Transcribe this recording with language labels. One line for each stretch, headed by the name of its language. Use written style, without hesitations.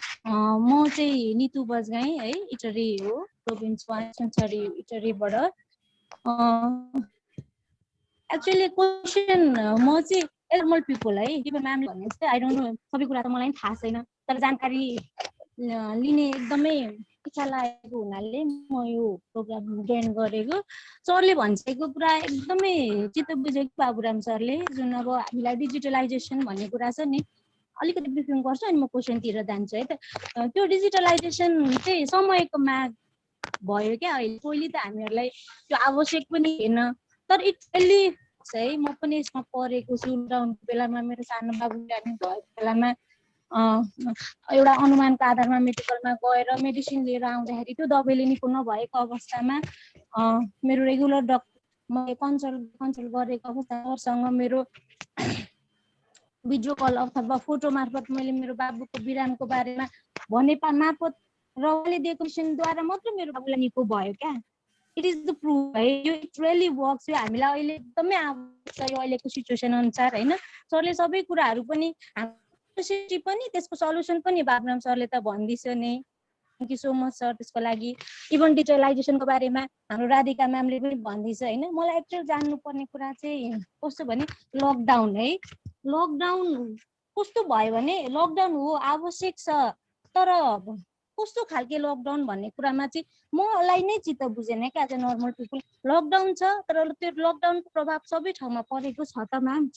Nepali: म चाहिँ नितु बजगाई है, इटरी हो, प्रोभिन्स 1 इटरीबाट। एक्चुअली क्वेसन म चाहिँ नर्मल पिपल है, म्याम भन्ने चाहिँ
English: I don't know,
Nepali: सबै कुरा त मलाई पनि थाहा छैन, तर जानकारी लिने एकदमै इच्छा लागेको हुनाले म यो प्रोग्राम जोइन गरेको। सरले भनिसकेको कुरा एकदमै चित्त बुझेको बाबुराम सरले, जुन अब हामीलाई डिजिटलाइजेसन भन्ने कुरा छ नि, अलिकति ब्रिफिङ गर्छु अनि म क्वेसनतिर जान्छु है त। त्यो डिजिटलाइजेसन चाहिँ समयको माग भयो क्या अहिले। पहिले त हामीहरूलाई त्यो आवश्यक पनि थिएन, तर
English: it really
Nepali: है, म पनि यसमा परेको छु। लकडाउनको बेलामा मेरो सानो बाबु बिरामी भएको बेलामा एउटा अनुमानको आधारमा मेडिकलमा गएर मेडिसिन लिएर आउँदाखेरि त्यो दबाईले निको नभएको अवस्थामा मेरो रेगुलर डक्टर मैले कन्सल्ट गरेको अवस्थासँग मेरो भिडियो कल अथवा फोटो मार्फत मैले मेरो बाबुको बिरामको बारेमा भने मार्फत र उहाँले दिएको मेडिसिनद्वारा मात्र मेरो बाबुलाई निको भयो क्या।
English: It is the proof है, यो it really works.
Nepali: यो हामीलाई अहिले एकदमै आवश्यक छ यो अहिलेको सिचुएसन अनुसार होइन। सरले सबै कुराहरू पनि पनि त्यसको सल्युसन पनि बाबुराम सरले त भनिदिन्छ नै।
English: thank you so much
Nepali: sir त्यसको लागि। इभन डिजिटलाइजेसनको बारेमा हाम्रो राधिका म्यामले पनि भनिदिन्छ होइन। मलाई एक्चुअल जान्नुपर्ने कुरा चाहिँ कस्तो भने लकडाउन है, लकडाउन कस्तो भयो भने लकडाउन हो आवश्यक छ, तर कस्तो खालके लकडाउन भन्ने कुरामा चाहिँ मलाई नै चित्त बुझेन क्या।
English: as a normal people
Nepali: lockdown छ, तर त्यो लकडाउनको प्रभाव सबै ठाउँमा परेको छ त म्याम?